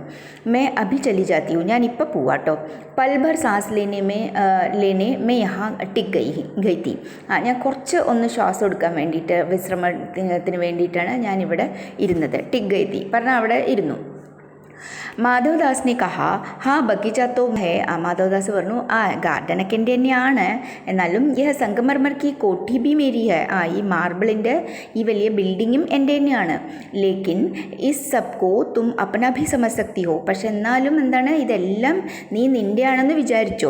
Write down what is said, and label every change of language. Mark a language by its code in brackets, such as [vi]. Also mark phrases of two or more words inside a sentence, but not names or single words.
[hi] मैं अभी चली जाती हूँ, [ml] ഞാൻ ഇപ്പോൾ പോവാട്ടോ. [hi] पल भर साँस लेने मैं यहाँ टिक गई थी. [ml] ഞാൻ കുറച്ച് ഒന്ന് ശ്വാസം എടുക്കാൻ വേണ്ടിയിട്ട്, വിശ്രമത്തിന് വേണ്ടിയിട്ടാണ് ഞാനിവിടെ ഇരുന്നത്. [hi] टिक गई थी [ml] പറഞ്ഞാൽ അവിടെ ഇരുന്നു. [hi] माधवदास ने कहा हाँ बगीचा तो है. [ml] മാധവദാസ് പറഞ്ഞു, ഗാർഡനൊക്കെ എൻ്റെ തന്നെയാണ്, എന്നാലും ഈ [hi] संगमरमर की कोठी भी मेरी है. [ml] ഈ മാർബിളിൻ്റെ ഈ വലിയ ബിൽഡിങ്ങും എൻ്റെ തന്നെയാണ്. [hi] लेकिन इस सबको तुम अपना भी समझ सकती हो. [ml] പക്ഷെ എന്നാലും എന്താണ്, ഇതെല്ലാം നീ നിൻ്റെയാണെന്ന് വിചാരിച്ചോ.